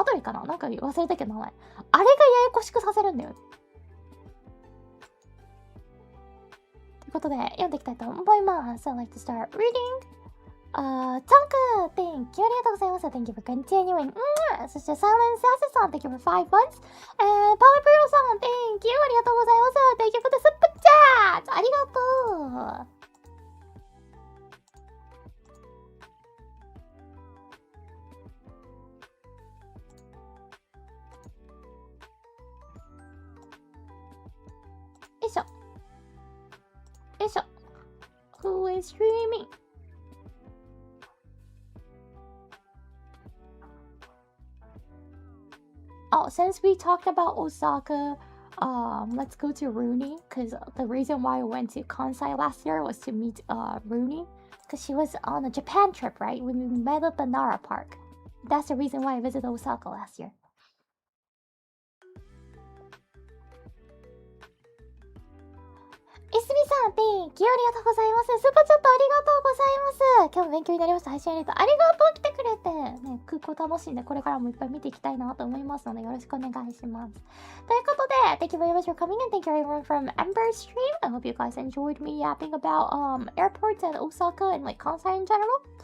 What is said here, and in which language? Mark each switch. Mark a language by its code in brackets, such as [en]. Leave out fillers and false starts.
[ja] アトレかな？なんか忘れたけど名前。あれがややこしくさせるんだよ。ということで、読んでいきたいと思います。 [en] I'd like to start reading.Tonka, thank you. [ja] ありがとうございます。 [en] Thank you for continuing. そして、Silent Sassy さん、thank you for 5 months. And Polypro さん、thank you. [ja] ありがとうございます。 [en] Thank you for the super chat. [ja] ありがとう。よいしょ。よいしょ。 [en] Who is streaming?Oh, since we talked about Osaka, let's go to Rooney, because the reason why I went to Kansai last year was to meet Rooney, because she was on a Japan trip, right? We met up at Nara Park. That's the reason why I visited Osaka last year. [ja] いすみさん、ピンキありがとうございます。スーパーチャットありがとうございます。今日も勉強になりました。配信ありがとう。ありがとう来てくれて。ね、空港楽しんでこれからもいっぱい見ていきたいなと思いますので、よろしくお願いします。 [en] ということで、Thank you very much for coming and thank you everyone from Ember Stream. I hope you guys enjoyed me yapping about airports and Osaka and like Kansai in general.